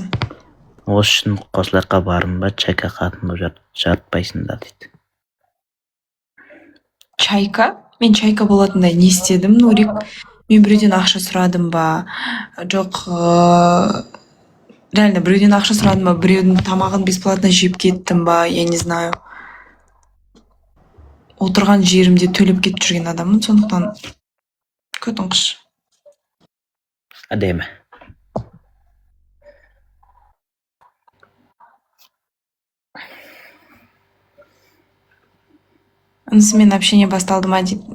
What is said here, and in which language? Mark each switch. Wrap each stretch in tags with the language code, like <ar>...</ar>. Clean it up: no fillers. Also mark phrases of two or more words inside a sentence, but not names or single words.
<kk>Осы үшін қосылаққа барын ба, чайка қатын болып жатпайсың да дейді. Чайка? Мен чайка болатындай не істедім, Нурик? Мен біреуден ақша сұрадым ба? Жоқ, реально біреуден ақша сұрадым ба? Біреудің тамағын бесплатно жеп кеттім ба?</kk> <ru>Я не знаю.</ru> <kk>Отырған жерімде төлеп кетіп жүрген адаммын, сондықтан көтіңқыш. Әдемі. Інісімен общение басталды ма дейді.</kk>